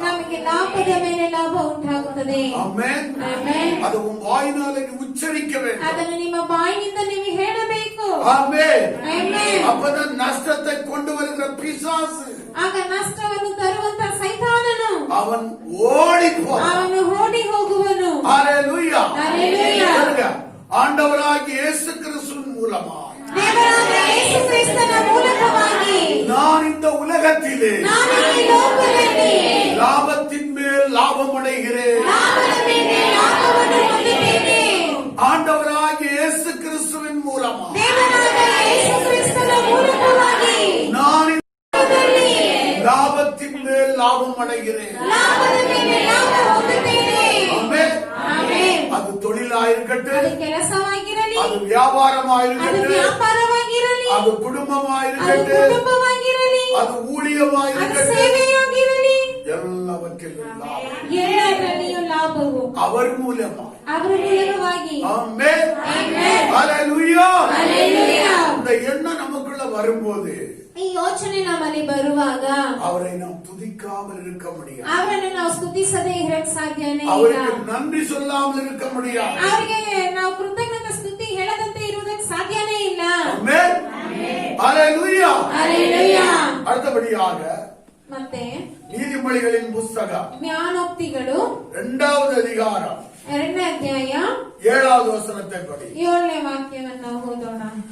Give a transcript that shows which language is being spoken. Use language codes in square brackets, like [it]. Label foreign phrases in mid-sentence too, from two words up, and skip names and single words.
[kn] ನಮಗೆ ಲಾಭದ ಮೇಲೆ ಲಾಭ ಉಂಟಾಗುತ್ತದೆ. [ta] ஆமென். [kn] ಆಮೆನ್. [ta] அது உன் வாயினாலே நீ உச்சரிக்க வேண்டும். [kn] ಅದನ್ನು ನಿಮ್ಮ ಬಾಯಿನಿಂದ ನೀವು ಹೇಳಬೇಕು. [ta] ஆமென். [kn] ಆಮೆನ್. [ta] அப்பதான் நஷ்டத்தை கொண்டு வருகிற பிசாசு [kn] ಆಗ ನಷ್ಟವನ್ನು ತರುವಂತ ಸೈತಾನನು [ta] அவன் ஓடி போவான். [kn] ಅವನು ಓಡಿ ಹೋಗುವನು. [ta] ஹalleluya. ஹalleluya. சொல்லுங்க, ஆண்டவராகிய இயேசு கிறிஸ்துவின் மூலமா [kn] ದೇವರಾದ ಯೇಸು ಕ್ರಿಸ್ತನ ಮೂಲಕವಾಗಿ [ta] நான் இந்த உலகத்திலே [kn] ನಾನು ಈ ಲೋಕದಲ್ಲಿ [ta] லாபத்தின் மேல் லாபம் அடைகிறேன். [kn] ಲಾಭದ ಮೇಲೆ ಲಾಭವನ್ನು ಹೊಂದುತ್ತೇನೆ. [ta] ஆண்டவராகிய இயேசு கிறிஸ்துவின் மூலமா [kn] ದೇವರಾದ ಯೇಸು ಕ್ರಿಸ್ತನ ಮೂಲಕವಾಗಿ [ta] நான் இந்த [kn] ಲೋಕದಲ್ಲಿ [ta] லாபத்தின் மேல் லாபம் அடைகிறேன். [kn] ಲಾಭದ ಮೇಲೆ ಲಾಭ ಹೊಂದುತ್ತೇನೆ. [ta] ஆமென். [kn] ಆಮೆನ್. [ta] அது தொழிலாயிருக்கட்டும், [kn] ಅದು ಕೆಲಸವಾಗಿರಲಿ, [ta] அது [kn] ಅದು [ta] வியாபாரமாயிருக்கட்டும், [kn] ವ್ಯಾಪಾರವಾಗಿರಲಿ, [ta] அது [kn] ಅದು [ta] குடும்பமாயிருக்கட்டும், [kn] ಕುಟುಂಬವಾಗಿರಲಿ, [ta] அது [kn] ಅದು [ta] ஊழியமாயிருக்கட்டும், [kn] ಸೇವೆಯಾಗಿರಲಿ, [ta] எல்லாவற்றிலும் லாபம் [kn] ಎಲ್ಲದರಲ್ಲಿಯೂ ಲಾಭವು [ta] அவர் மூலமா. [kn] ಅವರ ಮೂಲಕವಾಗಿ. [ta] ஆமென். [kn] ಆಮೆನ್. [ta] ஹalleluya. [kn] ಹಲ್ಲೆಲೂಯಾ. [ta] இந்த எண்ணம் நமக்குள்ள வரும்போது [kn] ಈ ಯೋಚನೆ ನಮ್ಮಲ್ಲಿ ಬರುವಾಗ [ta] அவரை நாம் துதிக்காமல் இருக்க முடியாது. [kn] ಅವರನ್ನು ನಾವು ಸ್ತುತಿಸದೇ ಇರಕ್ ಸಾಧ್ಯನೇ ಇಲ್ಲ. [ta] அவருக்கு நன்றி சொல்லாமல் இருக்க முடியாது. [kn] ಅವರಿಗೆ ನಾವು ಕೃತಜ್ಞತಾ ಸ್ತುತಿ ಹೇಳದಂತೆ ಇರುವುದಕ್ಕೆ ಸಾಧ್ಯನೇ ಇಲ್ಲ. [ta] ஆமென். ஹalleluya. [kn] ಹಲ್ಲೆಲೂಯಾ. [ta] அடுத்தபடியாக [kn] ಮತ್ತೆ [ta] நீதிமொழிகளின் புஸ்தகம் [kn] ಜ್ಞಾನೋಕ್ತಿಗಳು [ta] 2வது அதிகாரம் [kn] 2ನೇ ಅಧ್ಯಾಯ [ta] 7வது வசனத்தை படி. [kn] 7ನೇ ವಾಕ್ಯವನ್ನು ಓದೋಣ.